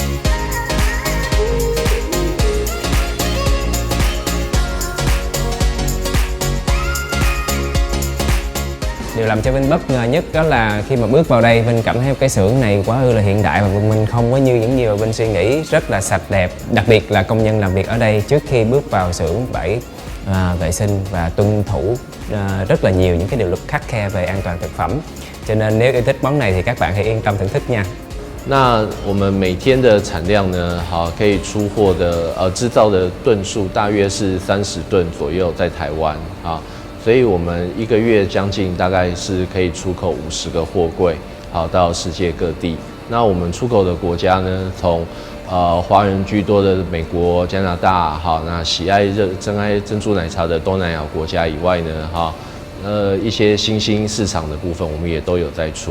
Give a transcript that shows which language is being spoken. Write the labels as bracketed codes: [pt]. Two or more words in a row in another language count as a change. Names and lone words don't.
[vi] Điều làm cho Vinh bất ngờ nhất đó là khi mà bước vào đây, Vinh cảm thấy cái xưởng này quá ư là hiện đại và văn minh, không có như những gì mà Vinh suy nghĩ, rất là sạch đẹp. Đặc biệt là công nhân làm việc ở đây trước khi bước vào xưởng phải vệ sinh và tuân thủ rất là nhiều những cái điều luật khắt khe về an toàn thực phẩm. Cho nên nếu yêu thích món này thì các bạn hãy yên tâm thưởng thức nha. [zh] 那我们每天的产量呢，可以出货的制造的吨数大约是30吨左右，在台湾所以我们一个月将近大概是可以出口50个货柜，到世界各地。那我们出口的国家呢，从华人居多的美国、加拿大，那喜爱珍爱珍珠奶茶的东南亚国家以外呢，一些新兴市场的部分，我们也都有在出。